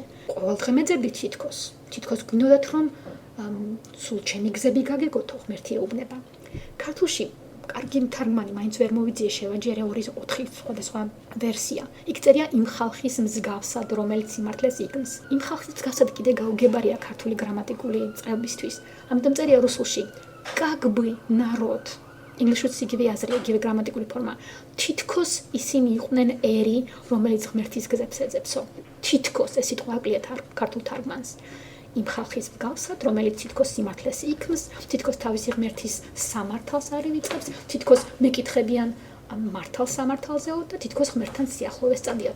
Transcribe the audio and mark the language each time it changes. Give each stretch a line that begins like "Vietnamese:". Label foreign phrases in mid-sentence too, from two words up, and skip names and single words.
Georgian: ყოველდღე მეძებდით თითქოს გვინდოდათ რომ სულ ჩემი გზები გაგეგოთო, ღმერთი ეუბნება. ქართულში კარგი მთარგმანი მაინც ვერ მოვიძიე შევაჯერე 2-4 სხვადასხვა ვერსია. იქ წერია იმ ხალხის მსგავსად, რომელიც სიმართლეს იგნს. იმ ხალხის მსგავსად კიდე გაუგებარია ქართული გრამატიკული წყებისთვის. ამიტომ წერია რუსულში
Russian: как бы народ.
Georgian: ინგლისურიც იგივე აზრია, იგივე გრამატიკული ფორმა. თითქოს ისინი იყვნენ ერი, რომელიც ღმერთის გზებს ეძებსო. თითქოს ეს სიტყვა აკლია ქართულ თარგმანს. იმ ხალხის მსგავსად, რომელიც თითქოს სიმართლეს იქმს, თითქოს თავისი ღმერთის სამართალს არ ივიწყებს, თითქოს მეკითხებიან მართალ სამართალზეო და თითქოს ღმერთთან სიახლოვეს წადიათო.